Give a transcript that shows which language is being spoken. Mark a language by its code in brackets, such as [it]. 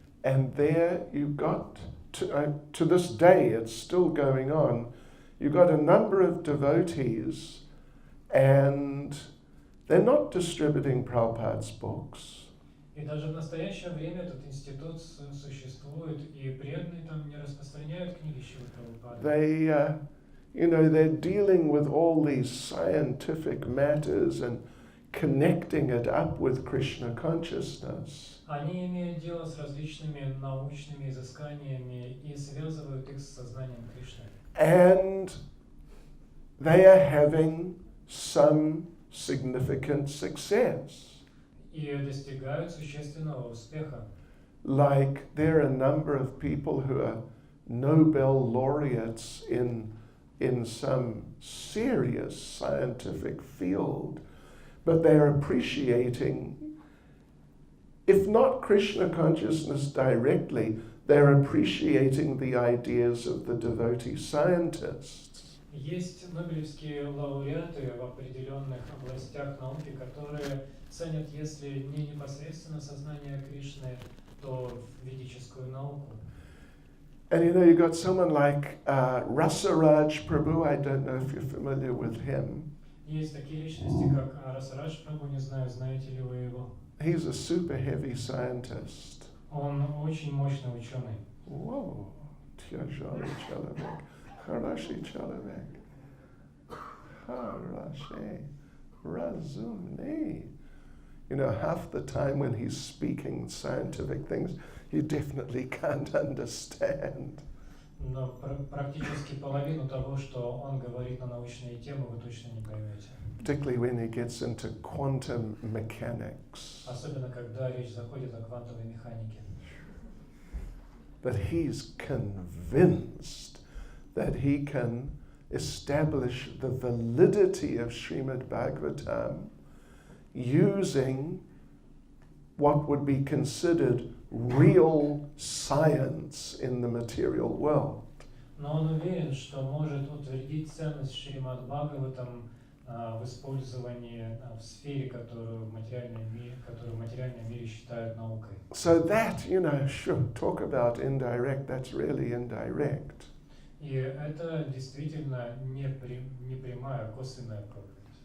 [en] And there you got, to this day it's still going on, you got a number of devotees and they're not distributing Prabhupada's books. [ru] И даже в настоящее время этот институт существует, и преданные там не распространяют книги Шрилы Прабхупады. [en] They're dealing with all these scientific matters and connecting it up with Krishna consciousness. [ru] Они имеют дело с различными научными изысканиями и связывают их с сознанием Кришны. [en] And they are having some significant success. [ru] И достигают существенного успеха. [en] Like there are a number of people who are Nobel laureates in some serious scientific field, but they're appreciating, if not Krishna consciousness directly, they're appreciating the ideas of the devotee scientists. [ru] Есть нобелевские лауреаты в определенных областях науки, которые ценят, если не непосредственно сознание Кришны, то ведическую науку. [en] And you got someone like Rasaraj Prabhu, I don't know if you're familiar with him. [ru] Есть такие личности, как Расарадж Прабху, не знаю, знаете ли вы его. [en] He's a super heavy scientist. [ru] Он очень мощный ученый. Whoa, Tyajarya Chalavek, Harashi Chalavek, Harashi Razumni. [en] Half the time when he's speaking scientific things, you definitely can't understand. [ru] Но практически половину того, что он говорит на научные темы, вы точно не поймете. [en] Particularly when he gets into quantum mechanics. [ru] Особенно, когда речь заходит о квантовой механике. [en] But he's convinced that he can establish the validity of Srimad Bhagavatam using what would be considered real science in the material world. [ru] Но он уверен, что может утвердить ценность Шримад Бхагаватам в использовании в сфере, которую в материальном мире считают наукой. [en] So that, sure, talk about indirect, that's really indirect. [ru] И это действительно не прямая, косвенная проповедь.